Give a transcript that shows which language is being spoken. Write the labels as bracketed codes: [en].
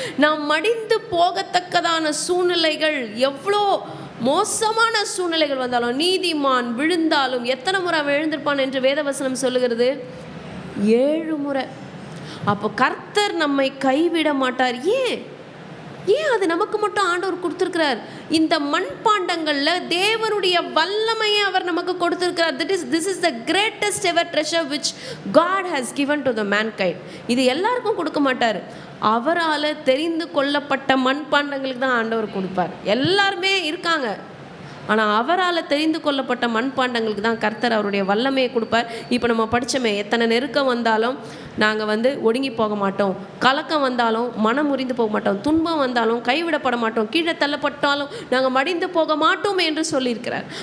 [ta] நாம் மடிந்து போகத்தக்கதான சூழ்நிலைகள், எவ்வளோ மோசமான சூழ்நிலைகள் வந்தாலும், நீதிமான் விழுந்தாலும் எத்தனை முறை அவன் எழுந்திருப்பான் என்று வேதவசனம் சொல்லுகிறது? 7 முறை. அப்போ கர்த்தர் நம்மை கைவிட மாட்டார். ஏன் அது நமக்கு மட்டும் ஆண்டவர் கொடுத்துருக்கிறார்? இந்த மண்பாண்டங்களில் தேவனுடைய வல்லமையை அவர் நமக்கு கொடுத்துருக்கிறார். [en] This is the greatest ever treasure which God has given to the mankind. [ta] இது எல்லாருக்கும் கொடுக்க மாட்டார். அவரால் தெரிந்து கொள்ளப்பட்ட மண்பாண்டங்களுக்கு தான் ஆண்டவர் கொடுப்பார். எல்லாருமே இருக்காங்க, ஆனால் அவரால் தெரிந்து கொள்ளப்பட்ட மண்பாண்டங்களுக்கு தான் கர்த்தர் அவருடைய வல்லமையை கொடுப்பார். இப்போ நம்ம படித்தோமே, எத்தனை நெருக்கம் வந்தாலும் நாங்கள் ஒடுங்கி போக மாட்டோம், கலக்கம் வந்தாலும் மனம் முறிந்து போக மாட்டோம், துன்பம் வந்தாலும் கைவிடப்பட மாட்டோம், கீழே தள்ளப்பட்டாலும் நாங்கள் மடிந்து போக மாட்டோம் என்று சொல்லியிருக்கிறார்.